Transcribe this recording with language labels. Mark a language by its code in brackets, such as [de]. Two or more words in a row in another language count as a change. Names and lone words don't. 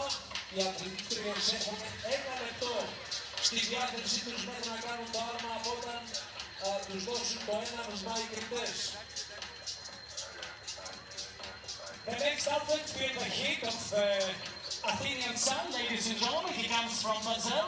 [el] Οι αθλητές έχουν 1 λεπτό στη διάθεσή τους μέχρι να κάνουν το άρμα από όταν τους δώσουν το έναυσμα οι κριτές. [en] The next athlete with the heat of Athenian sun, ladies and gentlemen, he comes from Bradshaw.